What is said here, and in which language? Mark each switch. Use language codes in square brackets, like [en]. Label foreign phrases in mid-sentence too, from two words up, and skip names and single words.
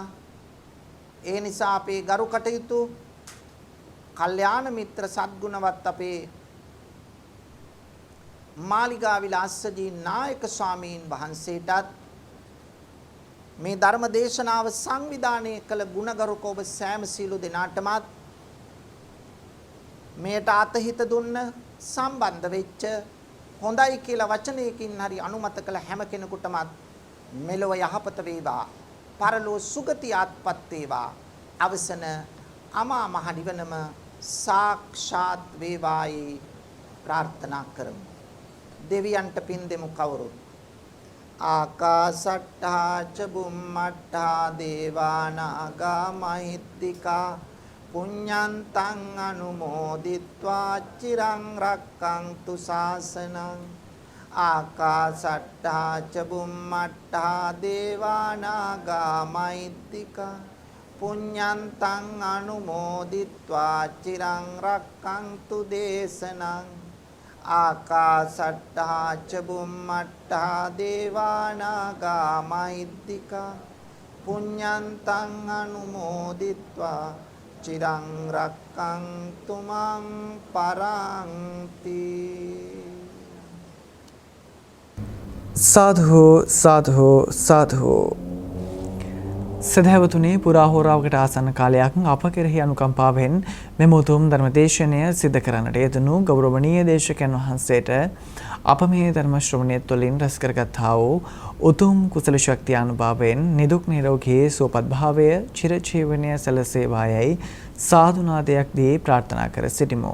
[si] ඒ නිසා අපේ ගරු කටයුතු කල්යාණ මිත්‍ර සද්ගුණවත් අපේ මාලිගාවිල අස්සජී නායක ස්වාමීන් වහන්සේටත් මේ ධර්ම දේශනාව සංවිධානය කළ ගුණගරුක ඔබ සෑම සීලු දෙනාටමත් මේට අතහිත දුන්න සම්බන්ධ වෙච්ච හොඳයි කියලා වචනයකින් හරි අනුමත කළ හැම කෙනෙකුටමත් මෙලොව යහපත වේවා. පරලොව සුගතියත්පත් වේවා. අවසන අමා මහ නිවනම සාක්ෂාත් වේවායි ප්‍රාර්ථනා කරමු. දෙවියන්ට පින් දෙමු කවුරුත්. [pi] ආකාසට්ඨා ච බුම්මට්ඨා දේවානාගා මහිත්‍තිකා පුඤ්ඤන්තං අනුමෝදිත්වා චිරං රක්ඛන්තු ශාසනං. ආකාසට්ඨා ච බුම්මට්ඨා දේවානාගා මහිත්‍තිකා පුඤ්ඤන්තං අනුමෝදිත්වා චිරං රක්ඛන්තු දේශනං. ආකාසට්ඨා ච බුම්මට්ඨා දේවානාගා මහිත්‍තිකා පුඤ්ඤන්තං අනුමෝදිත්වා චිරං රක්ඛන්තු මං පරන්ති. සාධු සාධු සාධු. [si] සදහැවතුනේ පුරාහෝරාවකට ආසන්න කාලයක් අප කෙරෙහි අනුකම්පාවෙන් මෙම උතුම් ධර්මදේශනය සිද්ධ කරන්නට යෙදුණු ගෞරවනීය දේශකයන් වහන්සේට අප මේ ධර්ම ශ්‍රවණය තුළින් රැස් කරගත්තා වූ උතුම් කුසල ශක්තිය අනුභවයෙන් නිදුක් නිරෝගී සුවපත් භාවය චිරජීවනය සැලසේවායයි සාදුනාදයක් දී ප්‍රාර්ථනා කර සිටිමු.